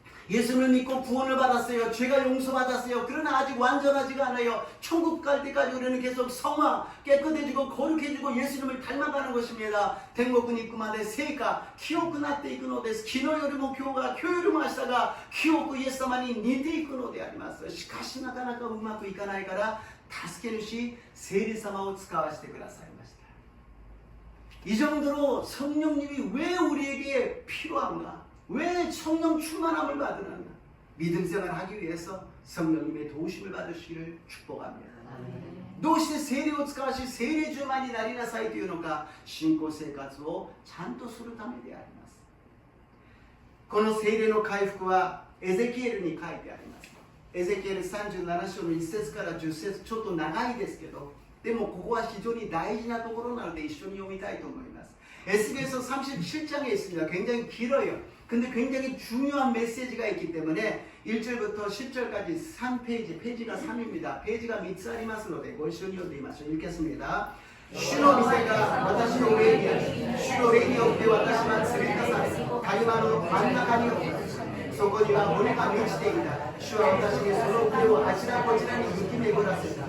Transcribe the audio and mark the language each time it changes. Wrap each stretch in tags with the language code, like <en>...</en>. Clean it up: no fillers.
<ko>예수를 믿고 구원을 받았어요. 죄가 용서받았어요. 그러나 아직 완전하지가 않아요. 천국 갈 때까지 우리는 계속 성화, 깨끗해지고 거룩해지고 예수님을 닮아가는 것입니다.</ko> <ja>天国に行くまで成果、清くなっていくのです。昨日よりも今日が、今日よりも明日が清くイエス様に似ていくのであります。しかしなかなかうまくいかないから助け主聖霊様を使わせてくださいました。</ja> <ko>이 정도로 성령님이 왜 우리에게 필요한가? 왜 성령 충만함을 받으는가? 믿음 생활을 하기 위해서 성령님의 도우심을 받으시기를 축복합니다.</ko> <ja>どうして聖霊を使わし聖霊充満になりなさいというのか、信仰生活をちゃんとするためであります。この聖霊の回復はエゼキエルに書いてあります。エゼキエル37章の1節から10節、ちょっと長いですけど、でもここは非常に大事なところなので一緒に読みたいと思います。</ja> <ko>에스겔서 37장에 있습니다. 굉장히 길어요. 근데 굉장히 중요한 메시지가 있기 때문에 1절부터 10절까지 3페이지, 페이지가 3입니다. 페이지가</ko> <ja>3つありますのでご一緒に読んでみましょう。</ja> <ko>읽겠습니다.</ko> <ja>主の御手が私の上にあり、主の霊によって私は連れ出され、谷間の真ん中に置かれ、そこには骨が満ちていた。主は私にその腕をあちらこちらに浮き巡らせた。</ja>